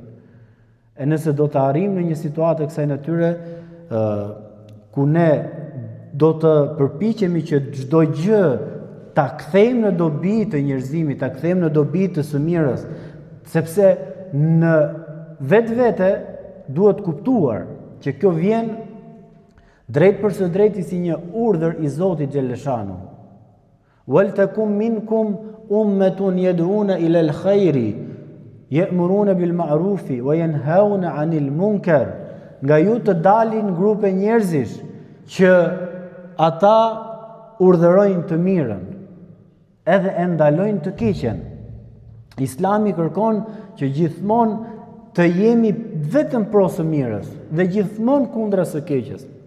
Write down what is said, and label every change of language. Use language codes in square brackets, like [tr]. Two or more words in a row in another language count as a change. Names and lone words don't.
[sq] E nëse do të arrijmë në një situatë kësaj natyre ku ne do të përpiqemi që çdo gjë ta kthejmë në dobi të njerëzimit, ta kthejmë në dobi të së mirës, sepse në vetvete duhet kuptuar që kjo vjen drejt për së drejti si një urdhër i Zotit xhaleshanu. [ar] ولتكن منكم أمة يدعون إلى الخير يأمرون بالمعروف وينهون عن المنكر. [sq] Nga ju të dalin grupe njerëzish që ata urdhërojnë të mirën, edhe e ndalojnë të keqen. Islami kërkon që gjithmonë të jemi vetëm pro së mirës dhe gjithmonë kundra së keqes.